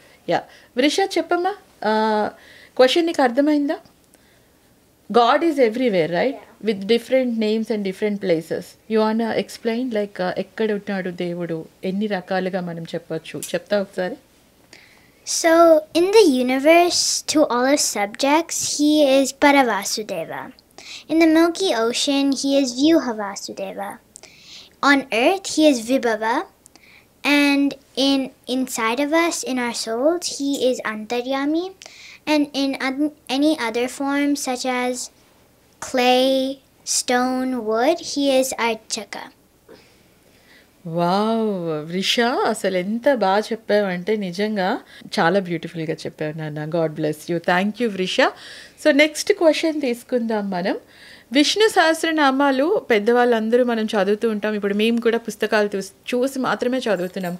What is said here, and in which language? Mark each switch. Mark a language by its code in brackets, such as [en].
[te] Yeah, వృష చెప్పమ్మా, question నీకు అర్థమైందా? [en] God is everywhere, right? Yeah. With different names and different places. You wanna explain like [te] ఎక్కడ ఉన్నాడు దేవుడు, ఎన్ని రకాలుగా మనం చెప్పొచ్చు, చెప్తా ఒకసారి? [en] So in the universe, to all its subjects, he is Paravasudeva. In the Milky Ocean, he is Vyuhavasudeva. On earth, he is Vibhava. And inside of us, in our souls, he is Antaryami. And in any other forms, such as clay, stone, wood, he is Archaka. [te] Wow వృష, అసలు ఎంత బాగా చెప్పావంటే నిజంగా చాలా బ్యూటిఫుల్గా చెప్పావు నాన్న. [en] God bless you. Thank you [te] వృష. So next question తీసుకుందాం మనం. విష్ణు సహస్రనామాలు పెద్దవాళ్ళందరూ మనం చదువుతూ ఉంటాం, ఇప్పుడు మేము కూడా పుస్తకాలు చూసి మాత్రమే చదువుతున్నాం.